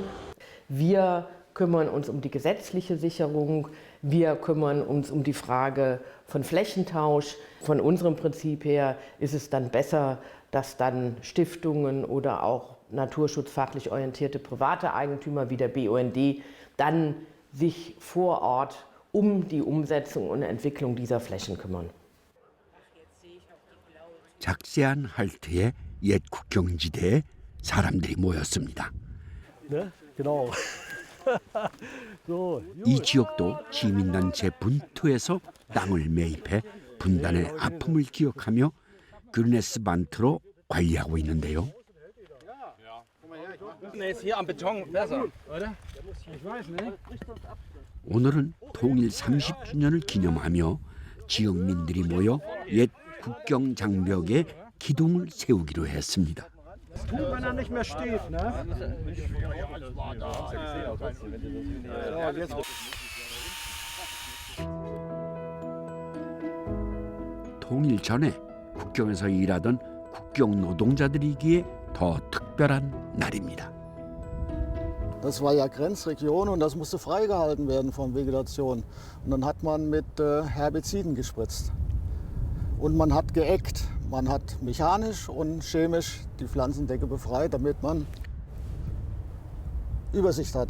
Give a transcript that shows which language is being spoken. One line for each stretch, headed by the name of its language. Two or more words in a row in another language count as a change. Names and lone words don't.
German: Wir kümmern uns um die gesetzliche Sicherung, wir kümmern uns um die Frage von Flächentausch. Von unserem Prinzip her ist es dann besser, dass dann Stiftungen oder auch naturschutzfachlich orientierte private Eigentümer wie der BUND dann sich vor Ort um die Umsetzung und Entwicklung dieser Flächen kümmern.
Korean: 작세한 할트의 옛 국경지대에 사람들이 모였습니다. 네, genau. 이 지역도 시민단체 분투에서 땅을 매입해 분단의 아픔을 기억하며 그르네스반트로 관리하고 있는데요. 오늘은 통일 30주년을 기념하며 지역민들이 모여 옛 국경 장벽에 기둥을 세우기로 했습니다.
German: Wenn er nicht mehr steht, ne?
Korean: 통일 전에 국경에서 일하던 국경 노동자들이기에 더 특별한 날입니다.
German: Das war ja Grenzregion und das musste freigehalten werden von Vegetation. Und dann hat man mit Herbiziden gespritzt. Und man hat geeckt. Man hat mechanisch und chemisch die Pflanzendecke befreit, damit man Übersicht hatte.